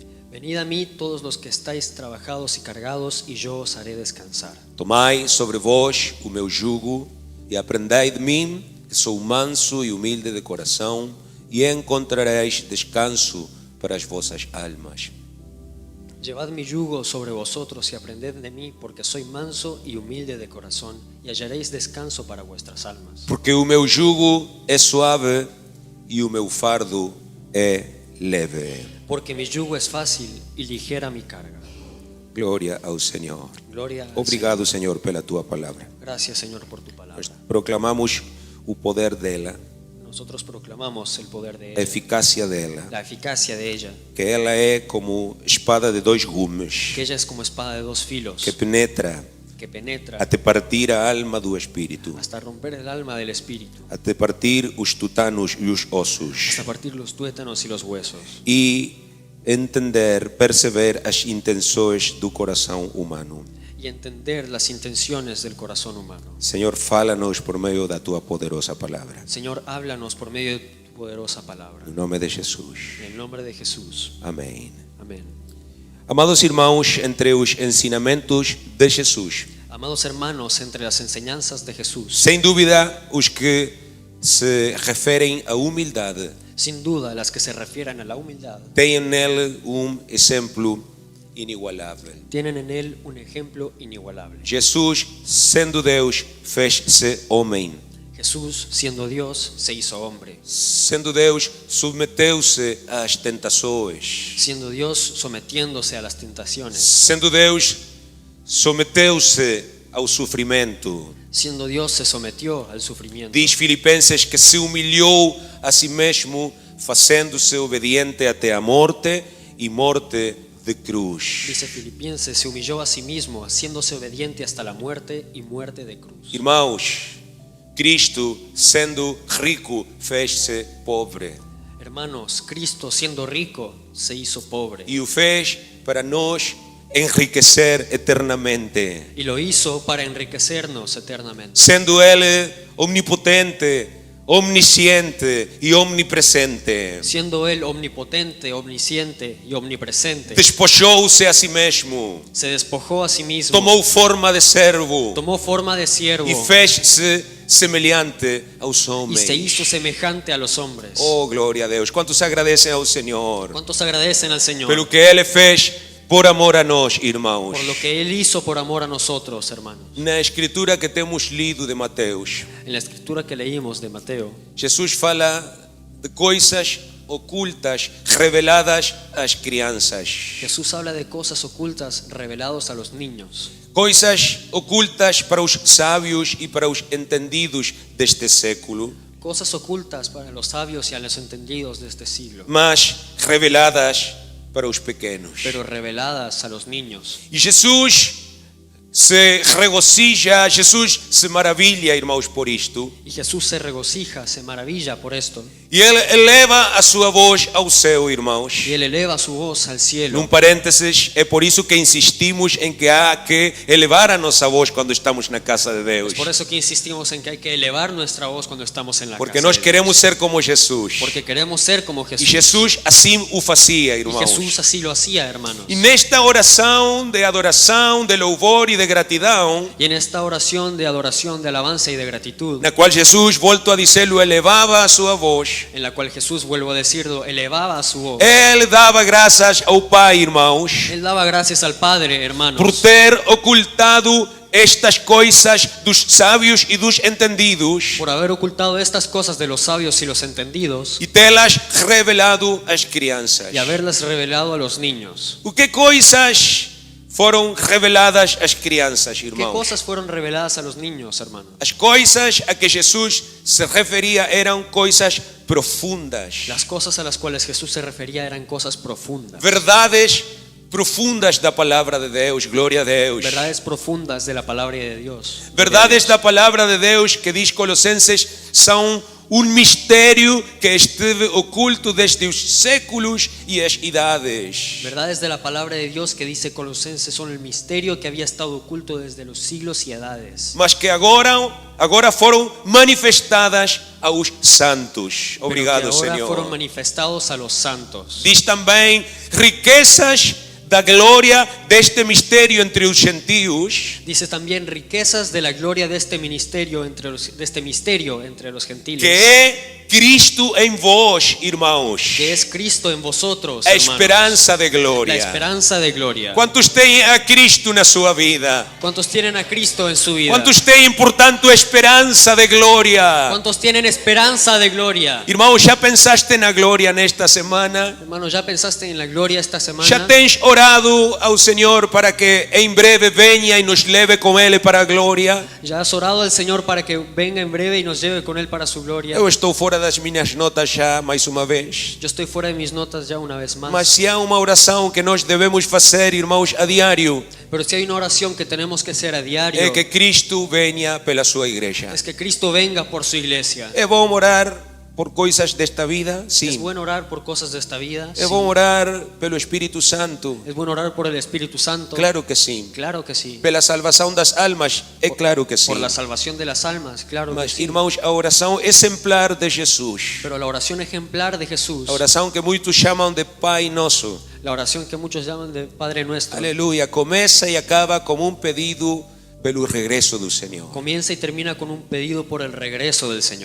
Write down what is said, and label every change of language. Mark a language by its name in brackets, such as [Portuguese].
[Spanish] Venid a mí todos los que estáis trabajados y cargados, y yo os haré descansar. [Portuguese] Tomai sobre vós o meu jugo e aprendei de mim, que sou manso e humilde de coração, e encontrareis descanso para as vossas almas. [Spanish] Llevad mi yugo sobre vosotros y aprended de mí, porque soy manso y humilde de corazón, y hallaréis descanso para vuestras almas. [Portuguese] Porque o meu jugo é suave e o meu fardo é leve. [Spanish] Porque mi yugo es fácil y ligera mi carga. [Portuguese] Glória ao Senhor. [Spanish] Gloria al [Portuguese] Obrigado, Senhor, pela tua palavra. [Spanish] Señor. Gracias, Señor, por tu palabra. [Portuguese] Nós proclamamos o poder dela, [Spanish] Nosotros proclamamos el poder de [Portuguese] a [Spanish] ella, [Portuguese] eficácia dela, [Spanish] la eficacia de ella, [Portuguese] que ela é como espada de dois gumes, [Spanish] que ella es como espada de dos filos, [Portuguese] que penetra [Spanish] que penetra [Portuguese] até partir a alma do espírito, [Spanish] hasta romper el alma del espíritu, [Portuguese] até partir os tutanos e os ossos, [Spanish] hasta partir los tuétanos y los huesos, [Portuguese] e entender, perceber as intenções do coração humano. [Spanish] y entender las intenciones del corazón humano. [Portuguese] Senhor, fala-nos por meio da tua poderosa palavra. [Spanish] Señor, háblanos por medio de tu poderosa palabra. [Portuguese] Em nome de Jesus. [Spanish] En el nombre de Jesús. [Portuguese] Amém. [Spanish] Amén. [Portuguese] Amados irmãos, entre os ensinamentos de Jesus, [Spanish] Amados hermanos, entre las enseñanzas de Jesús, [Portuguese] sem dúvida, os que se referem à humildade [Spanish] sin duda las que se refieren a la humildad, [Portuguese] têm nele exemplo inigualável. [Spanish] tienen en él un ejemplo inigualable. [Portuguese] Jesus, sendo Deus, fez-se homem. [Spanish] Jesús, siendo Dios, se hizo hombre. [Portuguese] Sendo Deus, submeteu-se às tentações. [Spanish] Siendo Dios, sometiéndose a las tentaciones. [Portuguese] Sendo Deus, submeteu-se ao sofrimento. [Spanish] Siendo Dios, se sometió al sufrimiento. [Portuguese] Diz Filipenses que se humilhou a si mesmo, fazendo-se obediente até a morte e morte de cruz. [Spanish] Dice Filipenses, se humilló a sí mismo, haciéndose obediente hasta la muerte y muerte de cruz. [Portuguese] Irmãos, Cristo, sendo rico, fez-se pobre. [Spanish] Hermanos, Cristo siendo rico se hizo pobre [Portuguese] E o fez para nos enriquecer eternamente. [Spanish] y lo hizo para enriquecernos eternamente. [Portuguese] Sendo Ele omnipotente, omnisciente e omnipresente, [Spanish] Siendo Él omnipotente, omnisciente y omnipresente, [Portuguese] despojou-se a si mesmo, [Spanish] se despojó a sí mismo, [Portuguese] tomou forma de servo [Spanish] tomó forma de siervo [Portuguese] e fez-se semelhante aos [Spanish] y [Portuguese] homens. [Spanish] se hizo semejante a los hombres. [Portuguese] Oh, glória a Deus. Quantos agradecem ao Senhor [Spanish] ¿Cuántos agradecen al Señor [Portuguese] pelo que Ele fez por amor a nós, irmãos? [Spanish] por lo que Él hizo por amor a nosotros, hermanos? [Portuguese] Na escritura que temos lido de Mateus, [Spanish] En la escritura que leímos de Mateo, [Portuguese] Jesus fala de coisas ocultas reveladas às crianças. [Spanish] Jesús habla de cosas ocultas revelados a los niños, [Portuguese] Coisas ocultas para os sábios e para os entendidos deste século, [Spanish] cosas ocultas para los sabios y a los entendidos de este siglo, [Portuguese] mas reveladas para os pequenos. [Spanish] pero reveladas a los niños. [Portuguese] E Jesus se regocija, Jesus se maravilha, irmãos, por isto. [Spanish] Y Jesús se regocija, se maravilla por esto, [Portuguese] E Ele eleva a sua voz ao céu, irmãos. [Spanish] y Él eleva su voz al cielo. [Portuguese] Num parênteses, é por isso que insistimos em que há que elevar a nossa voz quando estamos na casa de Deus. [Spanish] Es por eso que insistimos en que hay que elevar nuestra voz cuando estamos en la [Portuguese] Porque [Spanish] casa [Portuguese] nós [Spanish] de Dios. [Portuguese] queremos ser como Jesus. [Spanish] Porque queremos ser como [Portuguese] E [Spanish] Jesús. [Portuguese] Jesus assim o fazia, [Spanish] Y [Portuguese] irmãos. [Spanish] Jesús así lo hacía, hermanos. [Portuguese] E nesta oração de adoração, de louvor e de gratidão, [Spanish] Y en esta oración de adoración, de alabanza y de gratitud, [Portuguese] na qual Jesus, volto a dizê-lo, elevava a sua voz, [Spanish] en la cual Jesús, vuelvo a decirlo, elevaba su voz. [Portuguese] Ele dava graças ao Pai, irmãos, [Spanish] Él daba gracias al Padre, hermanos, [Portuguese] por ter ocultado estas coisas dos sábios e dos entendidos [Spanish] por haber ocultado estas cosas de los sabios y los entendidos [Portuguese] e tê-las revelado às crianças. [Spanish] y haberlas revelado a los niños. [Portuguese] O que coisas foram reveladas às crianças, [Spanish] ¿Qué [Portuguese] irmãos? [Spanish] cosas fueron reveladas a los niños, hermanos? [Portuguese] As coisas a que Jesus se referia eram coisas profundas, [Spanish] Las cosas a las cuales Jesús se refería eran cosas profundas, [Portuguese] verdades profundas da palavra de Deus, glória a Deus. [Spanish] verdades profundas de la palabra de Dios. [Portuguese] Verdades da palavra de Deus que diz Colossenses são mistério que esteve oculto desde os séculos e as idades. [Spanish] Verdades de la palabra de Dios que dice Colosenses son el misterio que había estado oculto desde los siglos y edades, [Portuguese] Mas que agora foram manifestadas aos santos. [Spanish] pero que [Portuguese] Obrigado, [Spanish] ahora [Portuguese] Senhor. [Spanish] fueron manifestados a los santos. [Portuguese] Diz também riquezas da glória deste mistério entre os gentios, [Spanish] Dice también riquezas de la gloria de este misterio entre los gentiles, [Portuguese] que é Cristo em vós, irmãos, [Spanish] que es Cristo en vosotros, [Portuguese] a [Spanish] hermanos, [Portuguese] esperança de [Spanish] la [Portuguese] glória. [Spanish] esperanza de gloria. [Portuguese] Quantos têm a Cristo na sua vida? [Spanish] ¿Cuántos tienen a Cristo en su vida? [Portuguese] Quantos têm, portanto, a esperança de glória? [Spanish] ¿Cuántos tienen esperanza de gloria? [Portuguese] Irmão, já pensaste na glória nesta semana? [Spanish] Hermano, ¿ya pensaste en la gloria esta semana? [Portuguese] Já tens orado ao Senhor para que em breve venha e nos leve com Ele para a glória? [Spanish] ¿Ya has orado al Señor para que venga en breve y nos lleve con Él para su gloria? [Portuguese] Eu estou fora das minhas notas já mais uma vez. [Spanish] Yo estoy fuera de mis notas ya una vez más. [Portuguese] Mas se há uma oração que nós devemos fazer, irmãos, a diário, [Spanish] Pero si hay una oración que tenemos que hacer a diario, [Portuguese] é que Cristo venha pela sua igreja. [Spanish] es que Cristo venga por su iglesia. [Portuguese] É bom orar por coisas desta vida? [Spanish] Es [Portuguese] Sim. [Spanish] bueno orar por cosas de esta vida. [Portuguese] É [Spanish] Sí. [Portuguese] bom orar pelo Espírito Santo? [Spanish] Es bueno orar por el Espíritu Santo. [Portuguese] Claro que sim. [Spanish] Claro que sí. [Portuguese] Pela salvação das almas? É claro que sim. [Spanish] Por la salvación de las almas, claro que [Portuguese] Mas, [Spanish] sí. [Portuguese] irmãos, a oração exemplar de Jesus, [Spanish] Pero la oración ejemplar de Jesús, [Portuguese] a oração que muitos chamam de Pai Nosso, [Spanish] la oración que muchos llaman de Padre Nuestro, [Portuguese] aleluia, começa e acaba como um pedido pelo regresso do Senhor. [Spanish] comienza y termina con un pedido por el regreso del Señor.